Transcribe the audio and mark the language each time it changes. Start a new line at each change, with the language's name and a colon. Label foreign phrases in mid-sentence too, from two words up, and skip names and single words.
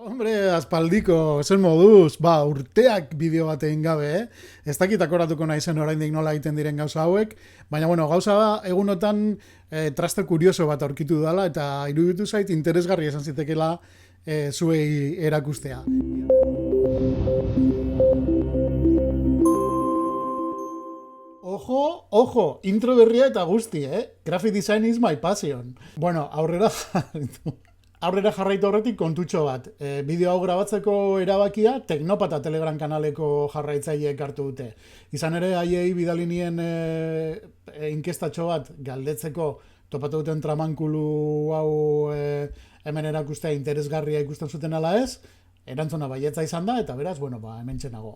Basque: Hombre, aspaldiko, zen moduz, urteak bideo bat egin gabe, Ez dakit akoratuko naizen oraindik nola egiten diren gauza hauek, baina bueno, gauza da, egunotan traste kurioso bat aurkitu dela, eta iruditu zait interesgarri esan zitekela zuei erakustea. Ojo, intro berria eta guzti,
English: Graphic design is my passion.
Basque: Bueno, aurrera jarraitu horretik kontutxo bat. Bideo hau grabatzeko erabakia Teknopata Telegram kanaleko jarraitzaileek hartu dute. Izan ere, haiei bidalinien inkestatxo bat galdetzeko topatu duten tramankulu hau hemen erakustea interesgarria ikusten zuten ala ez, erantzuna baietza izan da, eta beraz, hemen txenago.